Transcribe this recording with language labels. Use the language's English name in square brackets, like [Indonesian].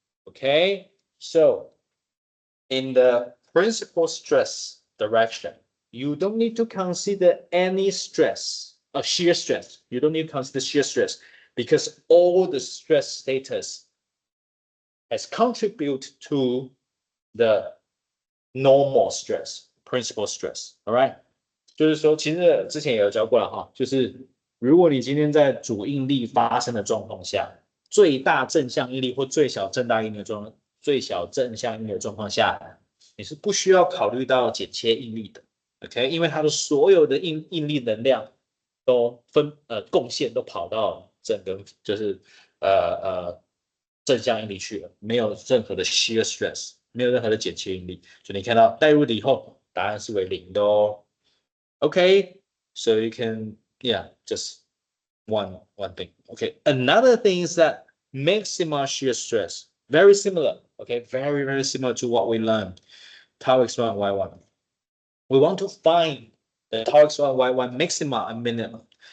[English] Okay, so in the principal stress direction, you don't need to consider any stress, shear stress. You don't need to consider shear stress because all the stress status has contributed to the normal stress, principal stress. [Chinese] All right， 就是说，其实之前也有教过了哈，就是如果你今天在主应力发生的状况下，最大正向应力或最小正向应力的状况下，你是不需要考虑到剪切应力的 ，OK？因为它的所有的应力能量都贡献都跑到整个就是正向应力去了，没有任何的 shear stress， 没有任何的剪切应力，所以你看到代入了以后，答案是为0的哦。 [English] Okay, so you can just one thing. Okay, another thing is that maximal shear stress, very similar. Okay, very similar to what we learned. Tau x1, y1. We want to find the tau x1, y1 maxima and minimum.